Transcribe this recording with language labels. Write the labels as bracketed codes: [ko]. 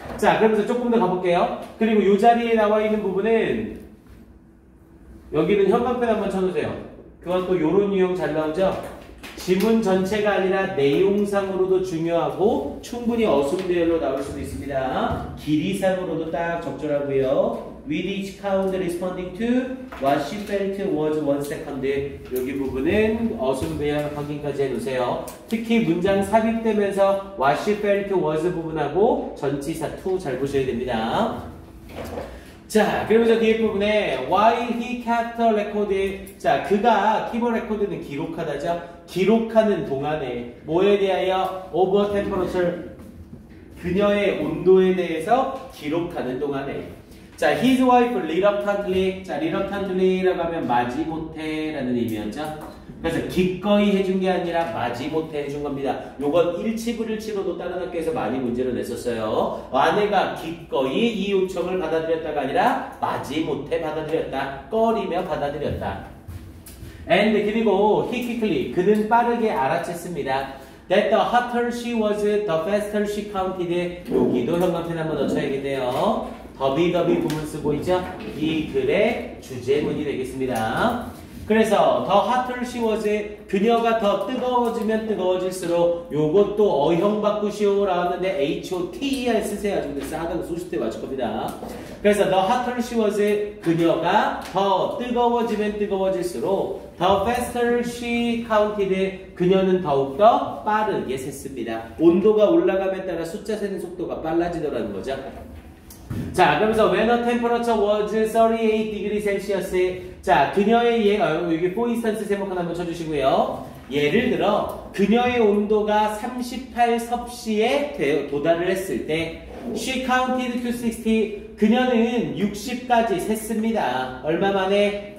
[ko] 자, 그러면서 조금 더 가볼게요. 그리고 이 자리에 나와 있는 부분은 여기는 형광펜 한번 쳐주세요. 그건 또 요런 유형 잘 나오죠? 지문 전체가 아니라 내용상으로도 중요하고 충분히 어순배열로 나올 수도 있습니다. 길이상으로도 딱 적절하고요. [en] With each count responding to what she felt was 1 second. [ko] 여기 부분은 어순배열 확인까지 해놓으세요. 특히 문장 삽입되면서 [en] what she felt was [ko] 부분하고 전치사 to 잘 보셔야 됩니다. 자, 그러면서 뒤에 부분에 [en] while he kept a record. [ko] 자, 그가 [en] keep a record [ko] 는 기록하다죠. 기록하는 동안에 뭐에 대하여 [en] over temperature [ko] 그녀의 온도에 대해서 기록하는 동안에 자, [en] his wife reluctantly. [ko] 자, reluctantly라고 하면 마지못해 라는 의미였죠. 그래서 기꺼이 해준 게 아니라 마지못해 해준 겁니다. 요건 일치불일치로도 다른 학교에서 많이 문제를 냈었어요. 아내가 기꺼이 이 요청을 받아들였다가 아니라 마지못해 받아들였다. 꺼리며 받아들였다. And 그리고 [en] he quickly [ko] 그는 빠르게 알아챘습니다. [en] That the hotter she was, the faster she counted. [ko] 여기도 형광펜 한번 넣어줘야겠네요. 더비 부분 쓰고 있죠? 이 글의 주제문이 되겠습니다. 그래서 [en] the hotter she was, [ko] 그녀가 더 뜨거워지면 뜨거워질수록 요것도 어형 바꾸시오 나왔는데 HOTER 쓰세요. 근데 싸다고 소식 때 맞출 겁니다. 그래서 [en] the hotter she was, [ko] 그녀가 더 뜨거워지면 뜨거워질수록 [en] the faster she counted, [ko] 그녀는 더욱더 빠르게 셌습니다. 온도가 올라감에 따라 숫자 세는 속도가 빨라지더라는 거죠. 자, 그러면서 [en] when the temperature was 38 degrees Celsius. [ko] 자, 그녀의 여기 [en] for instance [ko] 세모칸 한번 쳐주시고요. 예를 들어 그녀의 온도가 38섭씨에 도달을 했을 때 [en] she counted to 60. [ko] 그녀는 60까지 셌습니다. 얼마 만에?